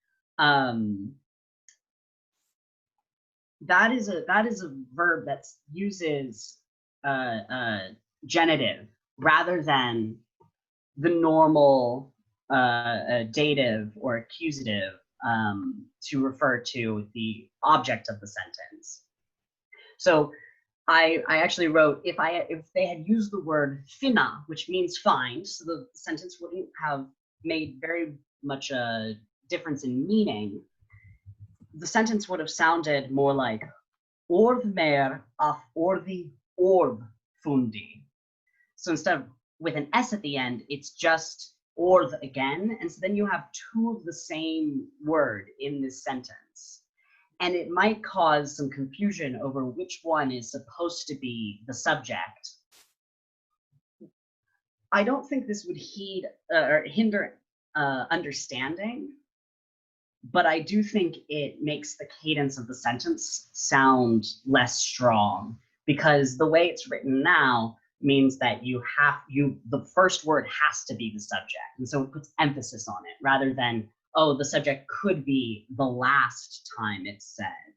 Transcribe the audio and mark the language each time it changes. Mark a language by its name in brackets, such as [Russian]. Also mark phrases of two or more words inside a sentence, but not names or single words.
[English] that is a verb that uses genitive rather than the normal dative or accusative to refer to the object of the sentence. So I actually wrote, if they had used the word finna, which means find, so the sentence wouldn't have made very much a difference in meaning. The sentence would have sounded more like [Icelandic] orð mer af orði orð fundi. [English] So instead of with an S at the end, it's just orð again, and so then you have 2 of the same word in this sentence. And it might cause some confusion over which one is supposed to be the subject. I don't think this would hinder understanding, but I do think it makes the cadence of the sentence sound less strong, because the way it's written now means that the first word has to be the subject, and so it puts emphasis on it rather than, oh, the subject could be the last time it's said.